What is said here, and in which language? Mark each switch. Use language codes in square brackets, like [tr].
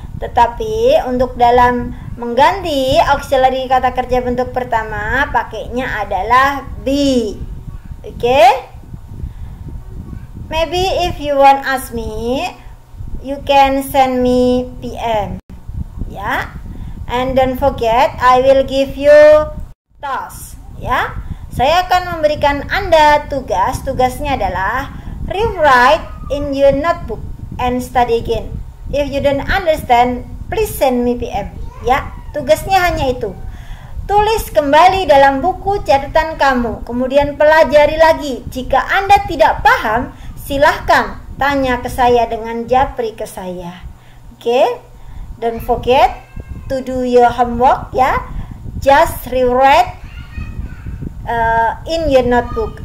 [id] Tetapi untuk dalam mengganti auxiliary kata kerja bentuk pertama pakainya adalah be. Oke? [en] Maybe if you want ask me, you can send me PM. Ya. And don't forget I will give you task. [id] Ya. Saya akan memberikan Anda tugas. Tugasnya adalah [en] rewrite in your notebook and study again. If you don't understand, please send me PM. [id] Ya, tugasnya hanya itu. Tulis kembali dalam buku catatan kamu, kemudian pelajari lagi. Jika Anda tidak paham, silahkan tanya ke saya dengan japri ke saya. Oke? [en] Don't forget to do your homework ya. Just rewrite in your notebook.